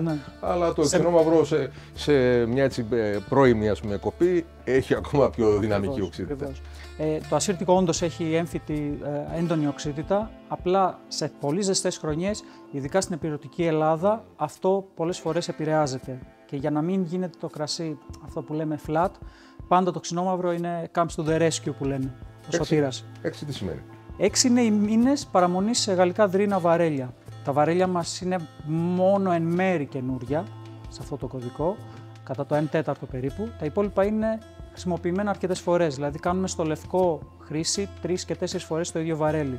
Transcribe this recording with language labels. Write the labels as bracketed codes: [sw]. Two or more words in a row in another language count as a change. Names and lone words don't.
[el] Αλλά το ξινόμαυρο σε μια έτσι πρώιμη κοπή έχει ακόμα πιο δυναμική οξύτητα. Το ασύρτικο όντως έχει έμφυτη έντονη οξύτητα, απλά σε πολύ ζεστές χρονιές, ειδικά στην ηπειρωτική Ελλάδα, αυτό πολλές φορές επηρεάζεται. Και για να μην γίνεται το κρασί, αυτό που λέμε flat, πάντα το ξινόμαυρο είναι [en] comes to the rescue [el] που λένε, ο σωτήρας. 6 τι σημαίνει? 6 είναι οι μήνες παραμονής σε γαλλικά δρύνα βαρέλια. Τα βαρέλια μας είναι μόνο εν μέρη καινούρια, σε αυτό το κωδικό, κατά το 1/4 περίπου. Τα υπόλοιπα είναι χρησιμοποιημένα αρκετές φορές, δηλαδή κάνουμε στο λευκό χρήση 3 και 4 φορές το ίδιο βαρέλι.